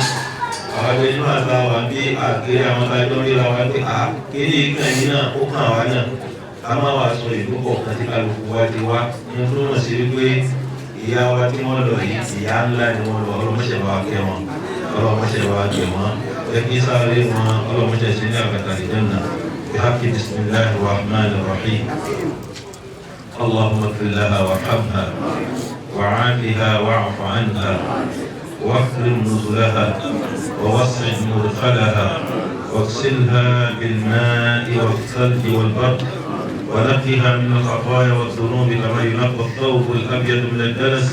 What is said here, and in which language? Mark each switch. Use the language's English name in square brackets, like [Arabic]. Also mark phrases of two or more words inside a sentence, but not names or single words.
[Yoruba] Àwọn ẹgbẹ́ inú àgbà wà bí àgbẹ̀ àwọn adájọ́ ríra wa pé kéde ìkànnì náà ó kàn wá náà. A máa wá sọ ìlú kọ̀ọ̀kan tí kálukú wa ti wá. Ní tó mọ̀ sí wípé ìyá wa tí wọ́n lọ yìí ìyá ńlá ni wọ́n lọ ọlọ́mọṣẹ́ wa kẹ́ wọn. Ọlọ́mọṣẹ́ wa kẹ́ wọn. Ẹbí sáré wọn ọlọ́mọṣẹ́ sí ní àgbàtà ìjọ́nà. [Arabic] بحق بسم الله الرحمن الرحيم. اللهم اغفر لها وارحمها وعافها واعف عنها واكرم نزلها ووسع مدخلها واغسلها بالماء والثلج والبرد ونقها من الخطايا والذنوب كما ينقى الثوب الابيض من الدنس.